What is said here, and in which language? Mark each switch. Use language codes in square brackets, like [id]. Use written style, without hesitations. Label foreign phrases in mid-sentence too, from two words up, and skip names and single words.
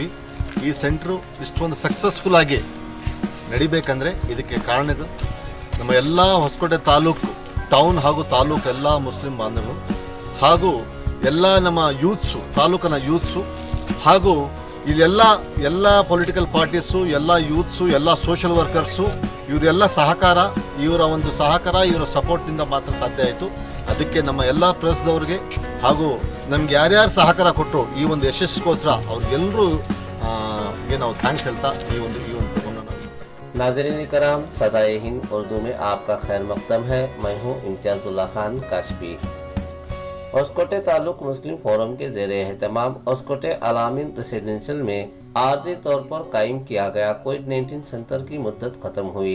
[kn] ಈ ಸೆಂಟ್ರು ಇಷ್ಟೊಂದು ಸಕ್ಸಸ್ಫುಲ್ ಆಗಿ ನಡಿಬೇಕಂದ್ರೆ ಇದಕ್ಕೆ ಕಾರಣ ನಮ್ಮ ಎಲ್ಲ ಹೊಸಕೋಟೆ ತಾಲೂಕು ಟೌನ್ ಹಾಗೂ ತಾಲೂಕು ಎಲ್ಲ ಮುಸ್ಲಿಂ ಬಾಂಧವರು ಹಾಗೂ ಎಲ್ಲ ನಮ್ಮ ಯೂತ್ಸು, ತಾಲೂಕಿನ ಯೂತ್ಸು ಹಾಗೂ ಇಲ್ಲೆಲ್ಲ [en] political parties, [kn] ಎಲ್ಲ ಯೂತ್ಸು, ಎಲ್ಲ [en] social workers, [kn] ಇವರೆಲ್ಲ ಸಹಕಾರ, ಇವರ ಸಪೋರ್ಟಿಂದ ಮಾತ್ರ ಸಾಧ್ಯ ಆಯಿತು. ಅದಕ್ಕೆ ನಮ್ಮ ಎಲ್ಲ ಪ್ರೆಸ್ದವ್ರಿಗೆ ಹಾಗೂ ನಮ್ಗೆ ಯಾರ್ಯಾರು ಸಹಕಾರ ಕೊಟ್ಟರು ಈ ಒಂದು ಯಶಸ್ಸಿಗೋಸ್ಕರ ಅವ್ರಿಗೆಲ್ಲರೂ ನಾವು ಥ್ಯಾಂಕ್ಸ್ ಹೇಳ್ತಾ ಈ ಒಂದು [ur] ناظرین کرام، صدائے ہند اردو میں آپ کا خیر مقدم ہے. میں ہوں امتیاز اللہ خان کاشفی۔ ہوسکوٹے تعلقہ مسلم فورم کے زیر اہتمام ہوسکوٹے الامین ریزیڈنشیل میں عارضی طور پر قائم کیا گیا کووڈ-19 سینٹر کی مدت ختم ہوئی.